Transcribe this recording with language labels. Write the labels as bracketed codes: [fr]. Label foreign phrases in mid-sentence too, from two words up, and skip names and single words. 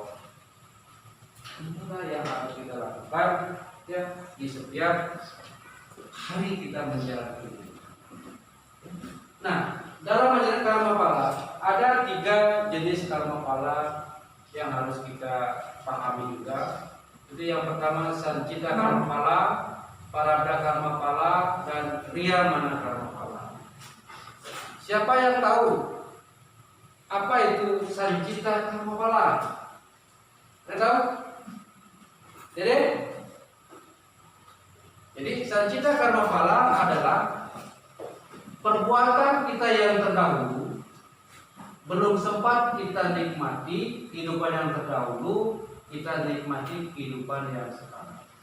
[id] Itulah yang harus kita lakukan ya di setiap hari kita menjalani ini. Nah, dalam ajaran karma pala ada 3 jenis karma pala yang harus kita pahami juga. Itu yang pertama sancita karma pala, parabda karma pala, dan riyamana karma pala. Siapa yang tahu apa itu sancita karma pala? Ada tahu? Jadi sancita karma pala adalah perbuatan kita yang terdahulu belum sempat kita nikmati kehidupan yang terdahulu, kita nikmati kehidupan yang sekarang.